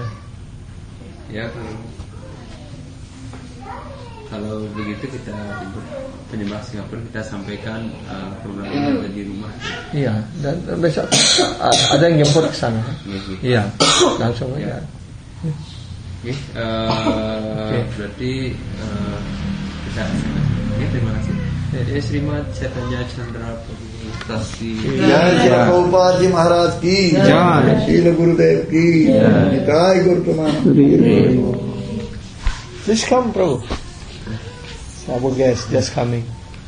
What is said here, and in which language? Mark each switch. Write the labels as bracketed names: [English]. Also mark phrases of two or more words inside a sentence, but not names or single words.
[Indonesian] Ya kalau begitu kita penyembah Singapura kita sampaikan program ini ada di rumah. Iya, dan besok ada yang jemput ke sana. Iya, langsung aja. Berarti kita terima kasih. Srimat Chaitanya Chandra [Hindi] जय प्रभुपाद जी महाराज की जय शील गुरुदेव की निताय गुरु प्रमाण [English] Please come, Prabhu. Our guest just coming.